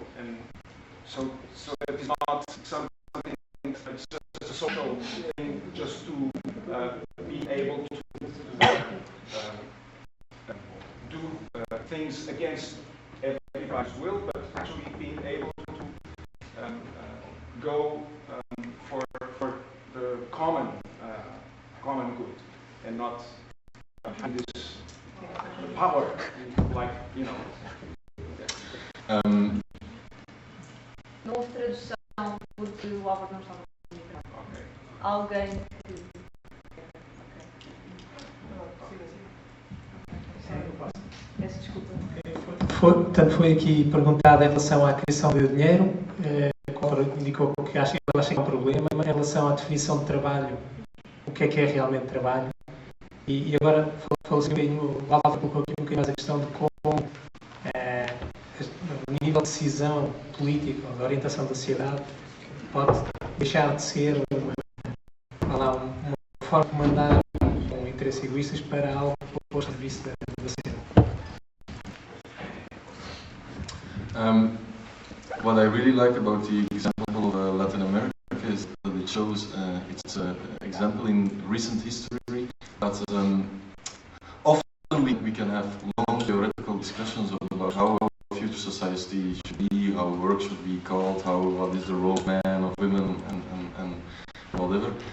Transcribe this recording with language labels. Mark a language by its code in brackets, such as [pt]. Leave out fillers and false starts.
[en] And so it is not something, it's just a social thing, just to be able to do things against everybody's will, but actually being able to go for the common good, and not this power, like, you know. [pt] Não houve tradução porque o Álvaro não estava no microfone. [en] Okay. [pt] Alguém que... Peço desculpa. Portanto, foi aqui perguntado em relação à criação de dinheiro, indicou que acha que é um problema, mas em relação à definição de trabalho, o que é realmente trabalho. E agora falou-se um bocadinho, o Álvaro colocou aqui um bocadinho mais a questão de como o nível de decisão política, de orientação da sociedade, pode deixar de ser uma forma de mandar com interesses egoístas para algo posto de vista da sociedade. [en] What I really like about the example of Latin America is that it shows it's an example in recent history that often we can have long theoretical discussions about how our future society should be, how work should be called, what is the role of men, of women, and whatever.